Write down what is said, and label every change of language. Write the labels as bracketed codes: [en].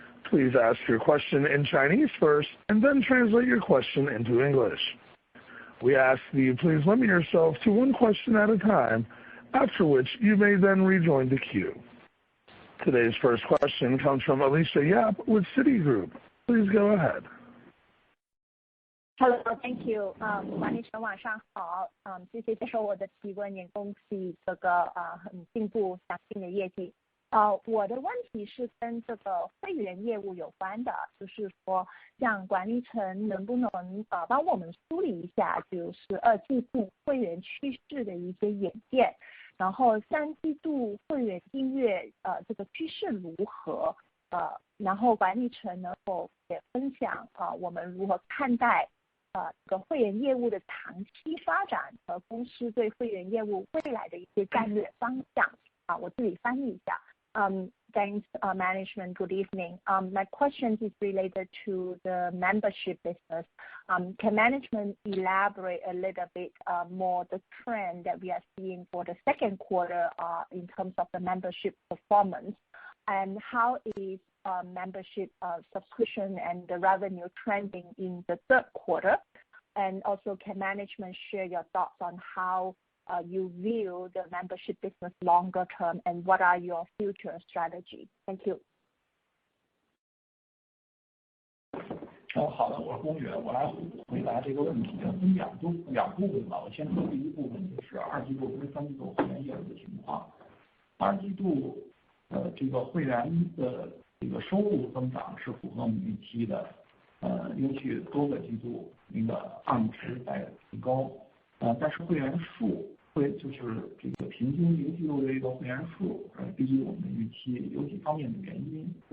[en] Please ask your question in Chinese first and then translate your question into English. We ask that you please limit yourself to 1 question at a time, after which you may then rejoin the queue. Today's first question comes from Alicia Yap with Citigroup. Please go ahead. Hello, thank you. [zh] 管理层晚上好，谢谢接受我的提问，也恭喜这个很进步强劲的业绩。我的问题是跟这个会员业务有关的，就是说，像管理层能不能帮我们梳理一下，就是2季度会员趋势的一些演变，然后3季度会员订阅这个趋势如何？然后管理层能否也分享我们如何看待这个会员业务的长期发展和公司对会员业务未来的一些战略方向？我自己翻译一下。 Thanks, management. Good evening. [en] My question is related to the membership business. Can management elaborate a little bit more the trend that we are seeing for the second quarter in terms of the membership performance, and how is membership subscription and the revenue trending in the third quarter? And also, can management share your thoughts on how you view the membership business longer term, and what are your future strategy? Thank you. [zh] 好的，我是龚源，我来回答这个问题，分两部分吧。我先说第一部分，就是2季度跟3季度会员业务的情况。 2季度这个会员的这个收入增长是符合我们预期的，尤其多个季度那个按值在提高，但是会员数就是这个平均一个季度的这个会员数低于我们的预期，有几方面的原因。